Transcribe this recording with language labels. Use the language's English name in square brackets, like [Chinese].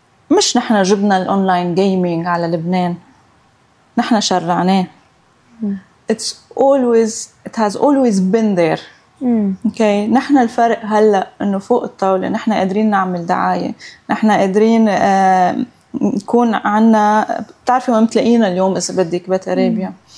[Arabic] مش نحن جبنا الأونلاين جيمينج على لبنان، نحن شرعناه. [English] It's always it has always been there. Okay. [Arabic] نحن الفرق هلا إنه فوق الطاولة نحن قادرين نعمل دعاية، نحن قادرين نكون عنا بتعرفي ما متلاقينا اليوم إذا بدك بأريبيا.